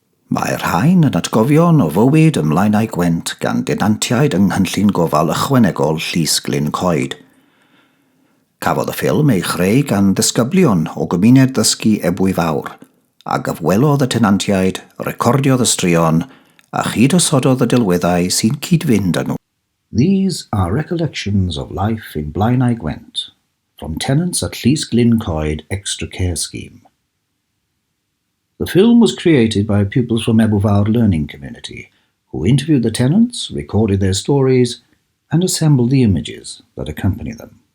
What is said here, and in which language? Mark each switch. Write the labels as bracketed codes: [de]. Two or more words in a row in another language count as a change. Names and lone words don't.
[cy] Mae'r rhain yn atgofion o fywyd ym Blaenau Gwent gan denantiaid yng Nghynllun Gofal Ychwanegol Llys Glyn Coed. Cafodd y ffilm ei chreu gan ddisgyblion o gymuned ddysgu Ebwy Fawr, a gyfwelodd y tenantiaid, recordiodd y straeon, a chydysododd y delweddau sy'n cyd-fynd â nhw. [en] These are recollections of life in Blaenau Gwent, from tenants at Llys Glyn Coed Extra Care Scheme. The film was created by pupils from Ebwy Fawr Learning Community, who interviewed the tenants, recorded their stories, and assembled the images that accompany them.